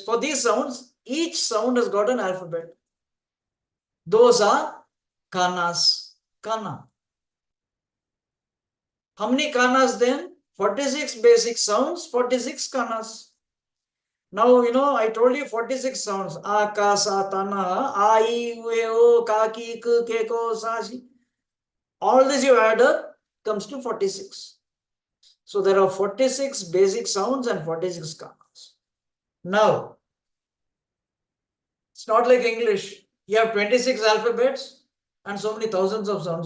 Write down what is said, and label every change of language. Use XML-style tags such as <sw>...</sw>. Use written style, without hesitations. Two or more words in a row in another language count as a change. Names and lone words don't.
<en>For these sounds, each sound has got an alphabet. Those are kanas. Kana. How many kanas then? 46 basic sounds, 46 kanas. Now, I told you 46 sounds.</en> <ja>あ、か、さ、た、な, あ、い、う、え、お、か、き、く、け、こ, さ、し.</ja> <en>All this you add up comes to 46. So there are 46 basic sounds and 46 kanas. Now, it's not like English. You have 26 alphabets and so many thousands of sounds.</en>